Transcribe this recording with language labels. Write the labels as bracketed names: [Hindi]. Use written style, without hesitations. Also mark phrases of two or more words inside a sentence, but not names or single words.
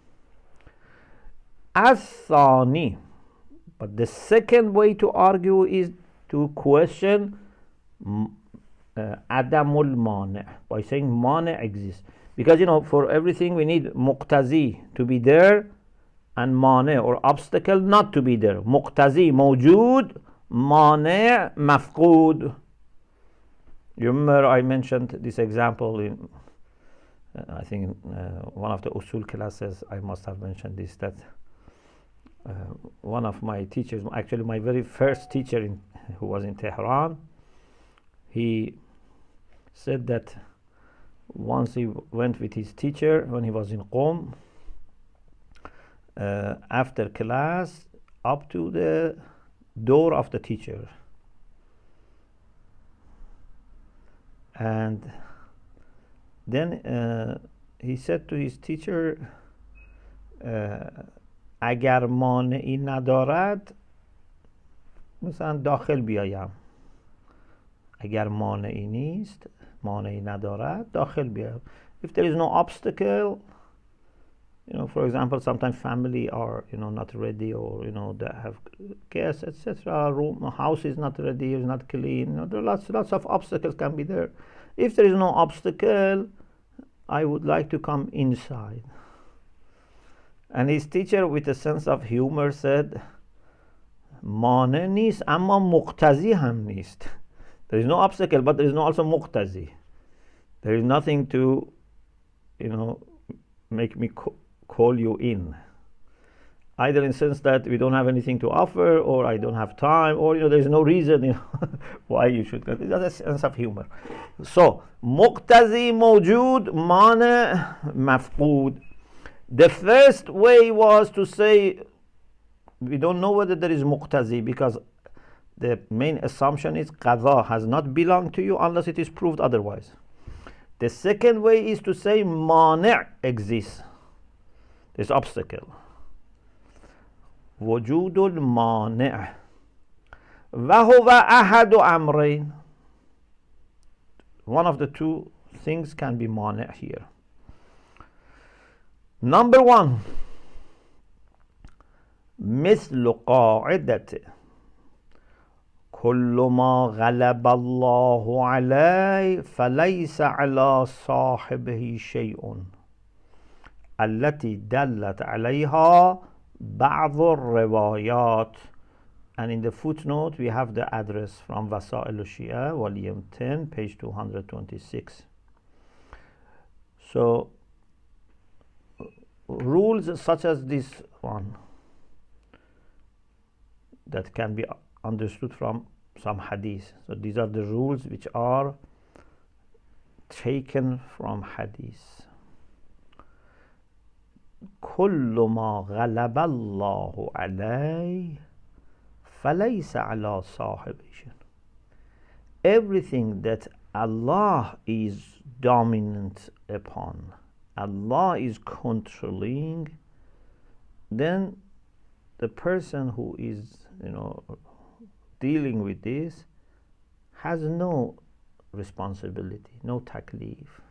[English] As-thani, but the second way to argue is to question [Arabic] عدم المانع', [English] by saying mani' exists. Because for everything we need muqtazi to be there and mani' or obstacle not to be there. [Arabic] مقتضي موجود، مانع مفقود. [English] You remember I mentioned this example in I think one of the usul classes. I must have mentioned this, that one of my teachers, actually my very first teacher who was in Tehran, he said that once he went with his teacher when he was in Qom, after class, up to the door of the teacher, and then he said to his teacher, [Persian] اگر مانعی ندارد مثلا داخل بیایم. اگر مانعی نیست، مانعی ندارد، داخل بیایم. [English] If there is no obstacle, for example, sometimes family are, not ready, or, they have guests, etc. House is not ready, is not clean. There are lots of obstacles can be there. If there is no obstacle, I would like to come inside. And his teacher, with a sense of humor, said, [Persian] مانع نیست اما مقتضی هم نیست. [English] There is no obstacle, but there is no also مقتضی. There is nothing to, make me call you in. Either in the sense that we don't have anything to offer, or I don't have time, or, there is no reason, why you should go. That's a sense of humor. So, [Arabic] مقتضی موجود، مانع مفقود. [English] The first way was to say, we don't know whether there is muqtazi, because the main assumption is qadha has not belonged to you unless it is proved otherwise. The second way is to say mani' exists. There's obstacle. [Arabic] وجود المانع وهو أحد أمرين. [English] One of the two things can be mani' here. Number one, [Arabic] مثل قاعدة كل ما غلب الله عليه فليس على صاحبه شيء التي دلت عليها بعض الروايات. [English] And in the footnote we have the address from Wasa'il al-Shia, volume 10, page 226. So rules such as this one that can be understood from some hadith. So these are the rules which are taken from hadith. [Arabic] كل ما غلب الله عليه فليس على صاحبه. [English] Everything that Allah is dominant upon, Allah is controlling, then the person who is, dealing with this has no responsibility, no taklif.